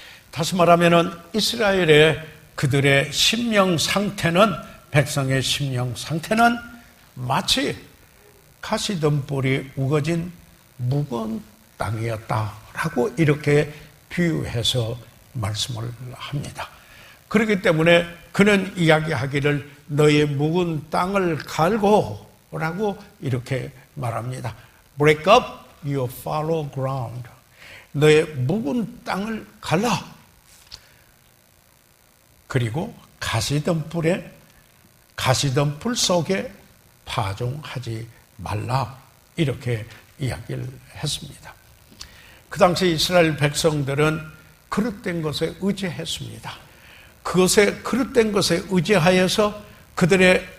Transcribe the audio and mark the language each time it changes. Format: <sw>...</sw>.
<ko>다시 말하면 이스라엘의 그들의 심령 상태는 백성의 심령 상태는 마치 가시덤불이 우거진 무거운 땅이었다라고 이렇게 비유해서 말씀을 합니다. 그렇기 때문에 그는 이야기하기를 너의 묵은 땅을 갈고 라고 이렇게 말합니다.</ko> <en>Break up your fallow ground.</en> <ko>너의 묵은 땅을 갈라. 그리고 가시덤불 속에 파종하지 말라 이렇게 이야기를 했습니다. 그 당시 이스라엘 백성들은 그릇된 것에 의지했습니다. 그릇된 것에 의지하여서 그들의</ko>